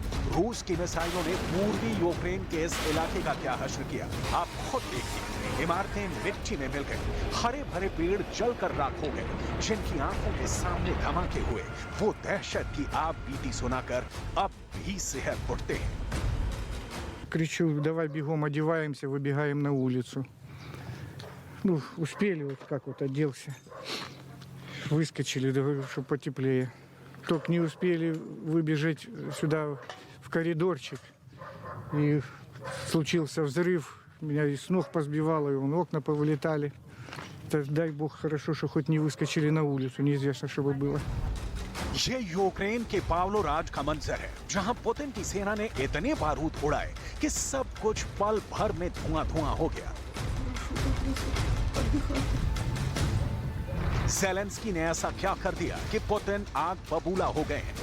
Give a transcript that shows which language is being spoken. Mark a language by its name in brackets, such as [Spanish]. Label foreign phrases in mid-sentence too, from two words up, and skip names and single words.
[Hindi] रूस की मिसाइलों ने पूर्वी यूक्रेन के इस इलाके का क्या हश्र किया, आप खुद देखिए। इमारतें मिट्टी में मिल गई, हरे भरे पेड़ जलकर राख हो गए। जिनकी आंखों के सामने धमाके हुए, वो दहशत की आप बीती सुनाकर अब भी सिहर उठते हैं। [Russian] Кричу, давай бегом, одеваемся, выбегаем на улицу. Ну, успели, вот как вот оделся. Выскочили, чтобы потеплее. Только не успели выбежать сюда в коридорчик. И случился взрыв. Меня и с ног позбивало, и окна повылетали. Дай бог, хорошо, что хоть не выскочили на улицу. Неизвестно, что бы было. [Hindi] ये यूक्रेन के पावलोराज का मंजर है, जहां पुतिन की सेना ने इतने बारूद उड़ाए कि सब कुछ पल भर में धुआं हो गया। ज़ेलेंस्की ने ऐसा क्या कर दिया कि पुतिन आग बबूला हो गए हैं।